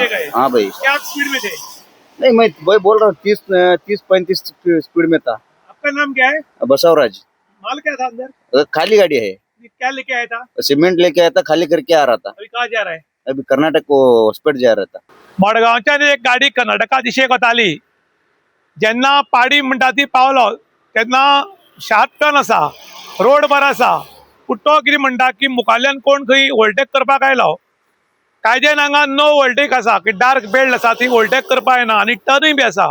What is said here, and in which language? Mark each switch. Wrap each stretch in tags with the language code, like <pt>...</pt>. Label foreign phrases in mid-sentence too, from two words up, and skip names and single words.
<hi>पीछे गए? हाँ भाई। क्या आप स्पीड में थे? नहीं, मैं वही बोल रहा हूँ, 30-35 स्पीड में था। आपका नाम क्या है? बसवराज। माल क्या था अंदर? खाली गाड़ी है, क्या लेके आया था? सीमेंट लेके आया था, खाली करके आ रहा था। अभी कहाँ जा रहा है? अभी कर्नाटक को हॉस्पिटल जा रहा था।</hi> <kok>मडगांवच्यान एक गाडी कर्नाटका दिशेक वताली. जेन्ना पाडी म्हणटा ती पावलो तेन्ना</kok> <en>sharp turn</en> <kok>आसा, रोड बरो आसा, पूण तो कितें म्हणटा की मुखारल्यान कोण खंय ओवरटेक करपाक आयलो. कायद्यान हांगा</kok> <en>no overtake</en> <kok>आसा की</kok> <en>dark belt</en> <kok>आसा ती ओवरटेक करपाक येना आनी टर्नूय बी आसा.</kok>